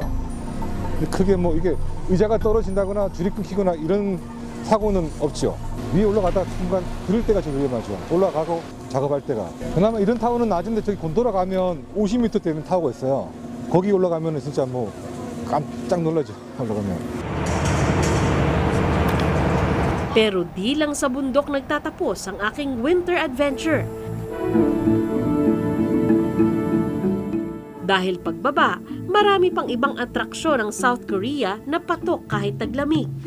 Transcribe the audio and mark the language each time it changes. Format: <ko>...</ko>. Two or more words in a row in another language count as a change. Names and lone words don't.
<ko>크게 뭐 이게 의자가 떨어진다거나 줄이 끊기거나 이런 사고는 없죠. 위에 올라가다 순간 그럴 때가 제일 위험하죠. 올라가고 작업할 때가. 그나마 이런 타워는 낮은데 저기 곤도라 가면 50m 되는 타워가 있어요. 거기 올라가면 진짜 뭐 깜짝 놀라죠. 올라가면.</ko> <tl>Pero di lang sa bundok nagtatapos ang aking winter adventure. Dahil pagbaba, marami pang ibang atraksyon ng South Korea na patok kahit taglamig.</tl>